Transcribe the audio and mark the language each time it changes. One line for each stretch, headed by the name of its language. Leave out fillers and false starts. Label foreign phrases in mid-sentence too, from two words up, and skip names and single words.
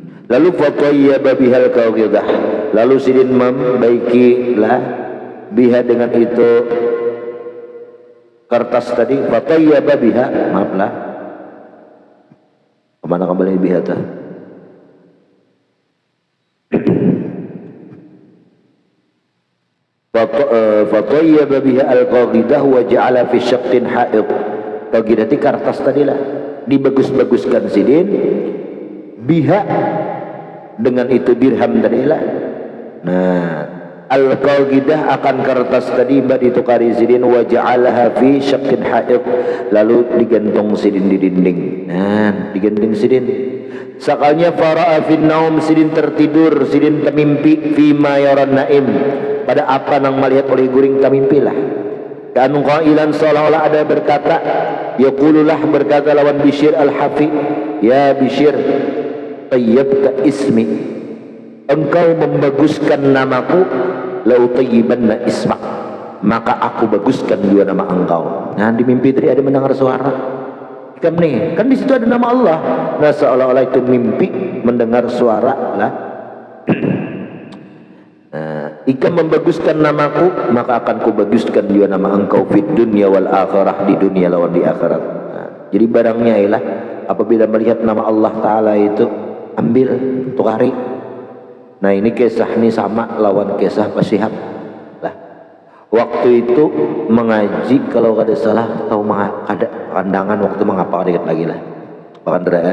Banjar: Lalu
Arabic: فطيب بها القاعدة,
Banjar: lalu sidin membaikilah biha dengan itu kertas tadi.
Arabic: فطيب بها,
Banjar: maaflah, kemana kembali biha tah?
Arabic: فطيب بها القاعدة وجعل في شق حائط.
Banjar: Qawidah itu kertas tadilah dibagus-baguskan sidin biha dengan itu dirham tadilah. Nah, al-qawidah akan kertas tadi ditukari sidin
Arabic: وجعلها في شق حائط,
Banjar: lalu digantung sidin di dinding. Nah, digantung sidin. Sakalnya
Arabic: فرأى في النوم,
Banjar: sidin tertidur, sidin termimpi
Arabic: فيما يرى النائم,
Banjar: pada apa nang melihat oleh guring tamimpilah. Dan qailan, seolah-olah ada berkata, yaqululah berkata lawan Bishr al-Hafi,
Arabic: يا بشر طيبت اسمي,
Banjar: engkau membaguskan namaku,
Arabic: لأطيبن اسمك,
Banjar: maka aku baguskan juga nama engkau. Nah, di mimpi tadi ada mendengar suara. Kan nih, kan di situ ada nama Allah. Nah, seolah-olah itu mimpi mendengar suara lah. Ika membaguskan namaku, maka akan kubaguskan juga nama engkau
Arabic: في الدنيا والآخرة,
Banjar: di dunia lawan di akhirat. Nah, jadi barangnya ialah apabila melihat nama Allah Ta'ala itu, ambil, tukari. Nah, ini kisah ini sama lawan kisah Pasihab lah. Waktu itu mengaji, kalau ada salah atau ada pandangan waktu mengapa dikit lagi lah pengandaraan.